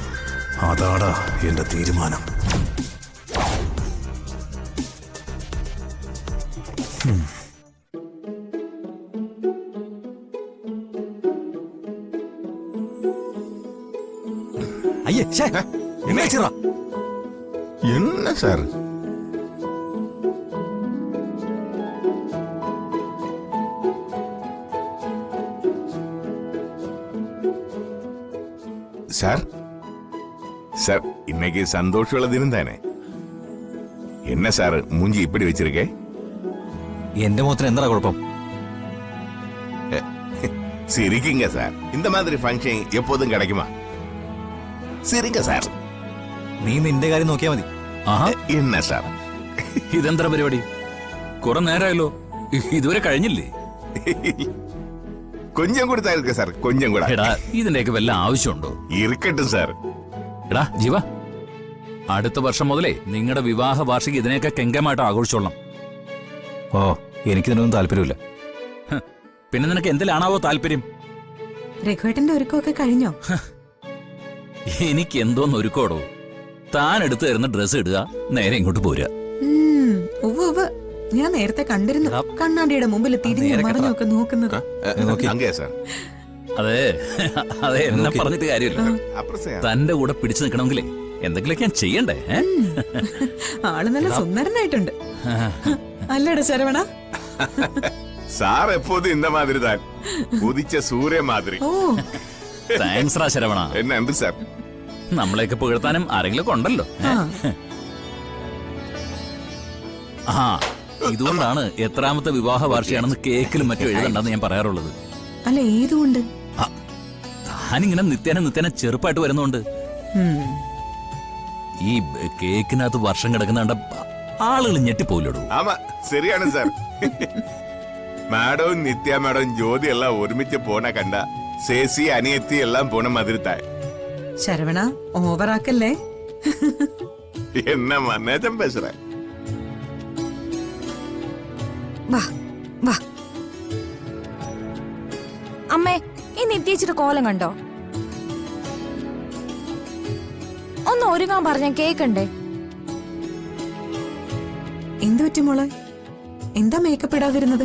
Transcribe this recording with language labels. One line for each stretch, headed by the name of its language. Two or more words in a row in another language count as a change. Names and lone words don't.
Malayalam: അതാടാ എന്റെ തീരുമാനം. അയ്യേ എന്നെ ചിറ.
Tamil: என்ன சார்? சார் சார் இன்னைக்கு சந்தோஷமுள்ள தினம் தானே? என்ன சார் மூஞ்சி இப்படி வச்சிருக்கே?
Malayalam: എന്റെ മുഖത്തിന് എന്താ കുഴപ്പം?
Tamil: சிரிக்குங்க சார். இந்த மாதிரி ஃபங்க்ஷன் எப்போதும் கிடைக்குமா? சிரிங்க சார்.
Malayalam: നീ നിന്റെ കാര്യം നോക്കിയാ മതി. ആഹാ,
Tamil: என்ன சார்?
Malayalam: ഇതെന്താ പരിപാടി? കുറെ നേരമായല്ലോ, ഇതുവരെ കഴിഞ്ഞില്ലേ?
Tamil: கொஞ்சம் கூட தான் இருக்கு சார், கொஞ்சம் கூட.
Malayalam: എടാ, ഇതിന്റെയൊക്കെ വല്ല ആവശ്യമുണ്ടോ?
Tamil: இருக்கட்டும் சார்.
Malayalam: എടാ ജീവ, അടുത്ത വർഷം മുതലേ നിങ്ങളുടെ വിവാഹ വാർഷിക ഇതിനെയൊക്കെ കെങ്കമായിട്ട് ആഘോഷിച്ചോളണം. ഓ, എനിക്കിതിനൊന്നും താല്പര്യമില്ല. പിന്നെ നിനക്ക് എന്തിലാണാവോ താല്പര്യം? രഘുവേട്ടന്റെ ഒരുക്കമൊക്കെ കഴിഞ്ഞോ? എനിക്ക് എന്തോന്ന് ഒരുക്കോടോ. താൻ എടുത്തു തരുന്ന ഡ്രസ്സ് ഇടുക, നേരെ ഇങ്ങോട്ട് പോരുക. ഉവ്വ് ഞാൻ നേരത്തെ കണ്ടിരുന്നു കണ്ണാടിയുടെ മുമ്പിൽ തിരിഞ്ഞു മറിഞ്ഞൊക്കെ നോക്കുന്നത്.
Tamil: அங்கே சார்.
Malayalam: അതെ അതെ, എന്നെ പറഞ്ഞിട്ട് കാര്യമില്ല.
Tamil: அப்புறம் சார்
Malayalam: തന്റെ കൂടെ പിടിച്ചു നിൽക്കണമെങ്കിലേ എന്തെങ്കിലുമൊക്കെ ഞാൻ ചെയ്യണ്ടേ? ആള് നല്ല സുന്ദരനായിട്ടുണ്ട് അല്ലേടാ ശരവണ?
Tamil: சார் எப்போதும் இந்த மாதிரி தான், உதிச்ச சூரிய மாதிரி.
Malayalam: ഓ താങ്ക്സ് റാ ശരവണ.
Tamil: என்ன நன்றி சார்.
Malayalam: നമ്മളെയൊക്കെ പുകഴ്ത്താനും ആരെങ്കിലും ഉണ്ടല്ലോ. ആ, ഇതുകൊണ്ടാണ് എത്രാമത്തെ വിവാഹ വാർഷികയാണെന്ന് കേക്കിലും മറ്റും എഴുതണ്ടെന്ന് ഞാൻ പറയാറുള്ളത്. അല്ല ഏതുകൊണ്ട്? താനിങ്ങനെ നിത്യേന ചെറുപ്പായിട്ട് വരുന്നോണ്ട് ഈ കേക്കിനകത്ത് വർഷം കിടക്കുന്ന കണ്ട ആളുകൾ ഞെട്ടിപ്പോയില്ലോടൂ.
Tamil: ஆமா சரியான சார். மேடம் நித்யா மேடம் ஜோதி எல்லாம் ஒருமிச்சு போன கண்டா சேசி அனியத்தி எல்லாம் போன மாதிரி தான்.
Malayalam: ശരവണ ഓവറാക്കല്ലേ?
Tamil: என்னம்மா நேஜம் பேசுறேன்.
Malayalam: വാ വാ. അമ്മേ, ഈ നിത്യേച്ചിട്ട് കോലം കണ്ടോ? ഒന്ന് ഒരുങ്ങാൻ പറഞ്ഞ കേക്കണ്ടേ? എന്തു പറ്റി മോളെ? എന്താ മേക്കപ്പ് ഇടാതിരുന്നത്?